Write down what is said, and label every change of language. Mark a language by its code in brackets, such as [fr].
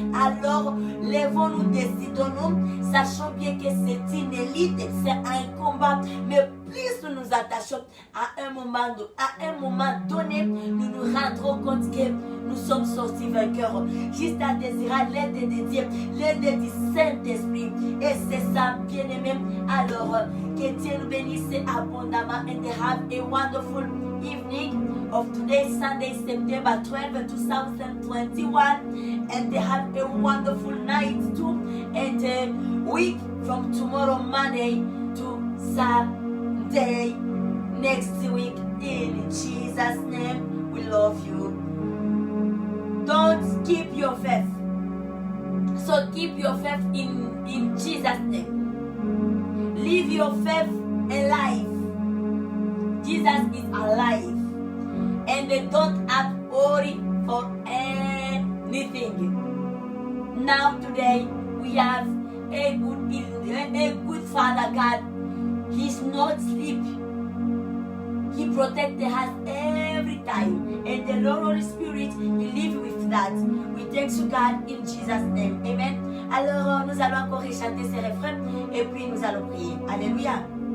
[fr] Alors, lèvons-nous, décidons-nous, sachant bien que c'est une élite, c'est un combat. Mais plus nous nous attachons à un moment donné, nous nous rendrons compte que nous sommes sortis vainqueurs. Juste à désirer l'aide de Dieu, l'aide du Saint-Esprit. Et c'est ça, bien-aimé. Alors, que Dieu nous bénisse abondamment [en] and have a wonderful evening of today, Sunday, September 12, 2021, and they have a wonderful night too, and a week from tomorrow, Monday to Sunday next week. In Jesus' name, we love you. Don't keep your faith. So keep your faith in Jesus' name. Live your faith alive. Jesus is alive, and they don't have worry for anything. Now today we have a good Father God. He's not sleep. He protects us every time, and the Lord Holy Spirit will live with that. We thank you God in Jesus' name. Amen. [fr] Alors nous allons encore chanter ces refrains et puis nous allons prier. Alléluia.